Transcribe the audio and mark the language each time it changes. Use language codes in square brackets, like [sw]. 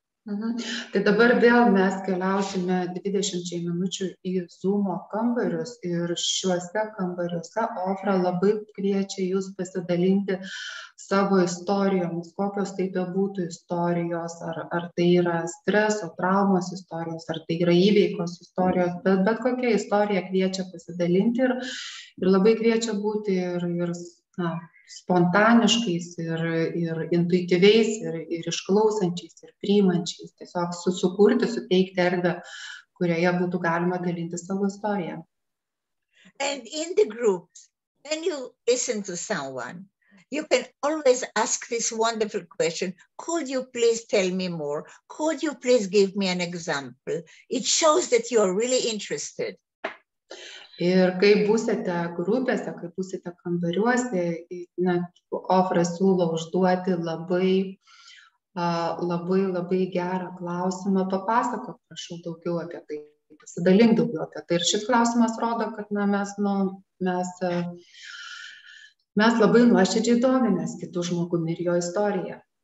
[lt] Tai dabar vėl mes keliausime 20 minučių į Zoom kambarius ir šiuose kambariuose Ofra labai kviečia jūs pasidalinti savo istorijomis, kokios tai bebūtų istorijos, ar tai yra streso, traumos istorijos, ar tai yra įveikos istorijos, bet kokia istorija kviečia pasidalinti ir labai kviečia būti ir spontaniškais ir intuityviais ir išklausančiais ir priimančiais, tiesiog sukurti, suteikti erdvę, kurioje būtų galima dalinti savo istoriją. [en] And in the groups, when you listen to someone, you can always ask this wonderful question, could you please tell me more? Could you please give me an example? It shows that you are really interested. [lt] Ir kai būsite grupėse, kai būsite kambariuose, Ofra siūlo užduoti labai gerą klausimą. Papasakok, prašau, daugiau apie tai, pasidalink daugiau apie tai. Ir šis klausimas rodo, kad mes labai nuoširdžiai domimės kitų žmogumi ir jo istoriją.